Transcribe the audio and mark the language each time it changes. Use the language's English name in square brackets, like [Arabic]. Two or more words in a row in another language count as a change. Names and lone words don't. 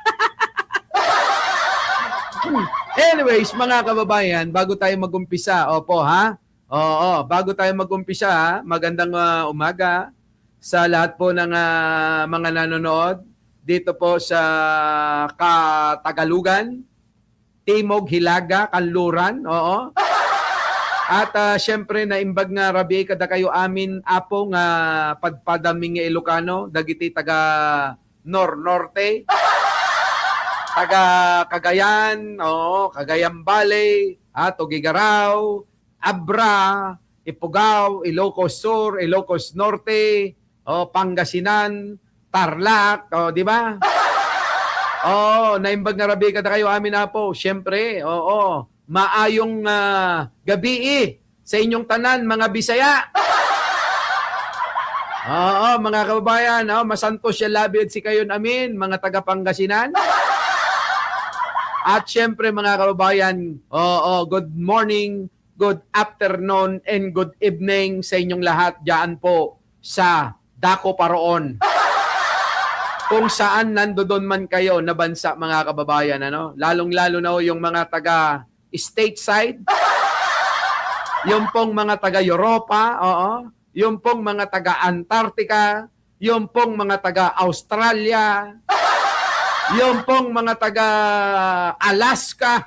[Filipino] Anyways, mga kababayan, bago tayo mag-umpisa, bago tayo mag-umpisa, magandang umaga sa lahat po ng mga nanonood dito po sa Katagalugan, Timog, Hilaga, Kanluran, At syempre [Iloko] naimbag nga rabi kada kayo amin apo nga padpadaming nga Ilocano, dagiti taga Norte, taga Cagayan, Cagayan Valley, Tugigaraw, Abra, Ifugao, Ilocos Sur, Ilocos Norte, [Filipino] Pangasinan, Tarlac, di ba? [Iloko] Naimbag nga rabi kada kayo amin apo. [Cebuano] Syempre, maayong gabi sa inyong tanan, mga Bisaya. [Filipino] Mga kababayan, [Pangasinan] masantos siya labid si kayon amin, mga taga Pangasinan. [Filipino] At syempre mga kababayan, [English] good morning, good afternoon, and good evening [Filipino] sa inyong lahat diyan po sa Dako Paroon. Kung saan nandoon man kayo na bansa, mga kababayan, lalong-lalo na yung mga taga stateside, yung pong mga taga Europa, yung pong mga taga Antarctica, yung pong mga taga Australia, yung pong mga taga Alaska.